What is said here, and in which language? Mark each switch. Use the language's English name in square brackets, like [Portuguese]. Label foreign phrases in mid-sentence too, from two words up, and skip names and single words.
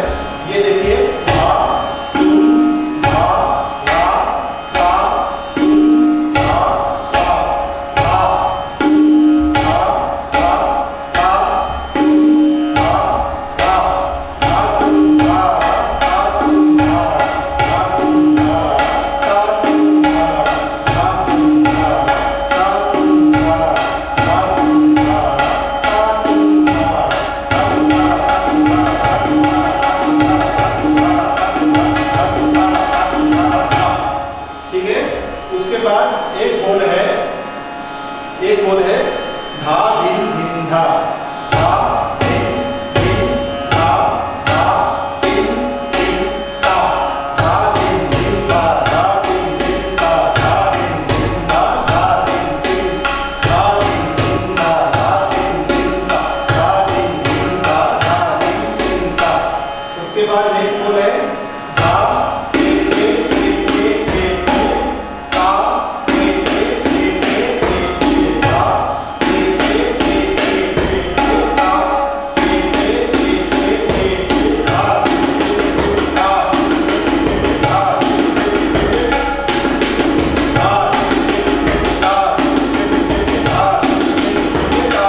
[Hindi] ये देखिए धा तुम धा ला ता तुम धा ता धा तुम धा ता ता तुम धा ता धा तुम धा ता तुम धा धा तुम धा ता तुम धा धा तुम धा ता तुम धा धा तुम धा ता तुम धा। ठीक है, उसके बाद एक बोल है धा धिन धिन धा, धा धिन धिन धा, धा धिन धिन धा, धा धिन धिन धा, धा धिन धिन धा, धा धिन धिन धा, धा धिन धिन, धा धिन धिन धा, धा धिन धिन धा, धा धिन धिन धा, धा धिन धिन धा। उसके बाद नेक्स्ट बोल है धा टे टे टे टे टे टे, ता टे टे टे टे टे टे, धा टे टे टे टे टे टे, ता टे टे टे टे टे टे, धा धा धा धा।